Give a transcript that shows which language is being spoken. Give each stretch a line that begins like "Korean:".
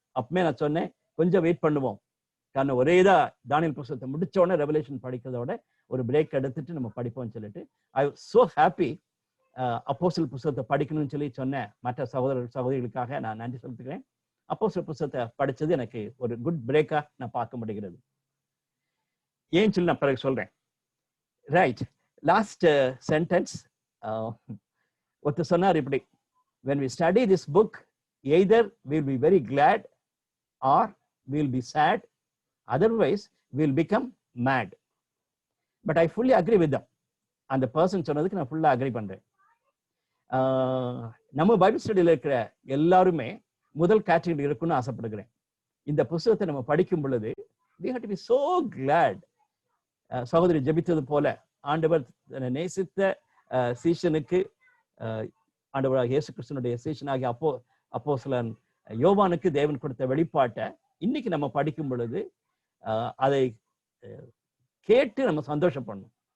Tamil: அப்பமே நான் சொன்னேன், கொஞ்சம் வெயிட் பண்ணுவோம், காரணம் ஒரே தானியேல் புத்தகத்தை முடிச்ச உடனே ரெவலேஷன் படிக்கிறதோட ஒரு பிரேக் எடுத்துட்டு நம்ம படிப்போம்னு சொல்லிட்டு
English: I was so happy.
Tamil: அப்போஸ்தலர் புத்தகத்தை படிக்கணும்னு சொல்லி சொன்ன மற்ற சகோதரிகளுக்காக நான் நன்றி செலுத்துகிறேன். அப்போஸ்தலர் புத்தகத்தை படிச்சது எனக்கு ஒரு குட் பிரேக்கா நான் பார்க்க முடிகிறது. ஏன் சொல்லி நான் பிறகு சொல்றேன்.
English: right, last sentence
Tamil: ஒருத்தர் சொன்னார் இப்படி,
English: when we study this book either we'll be very glad or we'll be sad, otherwise we'll become mad. But I fully agree with them.
Tamil: அந்த பர்சன் சொன்னதுக்கு நான் ஃபுல்லா அக்ரி பண்றேன். நம்ம பைபிள் ஸ்டடியில் இருக்கிற எல்லாருமே முதல் கேட்டகரி இருக்குன்னு ஆசைப்படுகிறேன். இந்த புத்தகத்தை நம்ம படிக்கும் பொழுது
English: we have to be so glad.
Tamil: சகோதரி ஜெபித்தது போல ஆண்டவர் நேசித்த சீஷனுக்கு, ஆண்டவராக இயேசு கிறிஸ்துனுடைய சீஷனாகிய அப்போஸ்தலன் யோவானுக்கு தேவன் கொடுத்த வெளிப்பாட்டை இன்னைக்கு நம்ம படிக்கும் பொழுது அதை கேட்டு நம்ம சந்தோஷப்படணும்.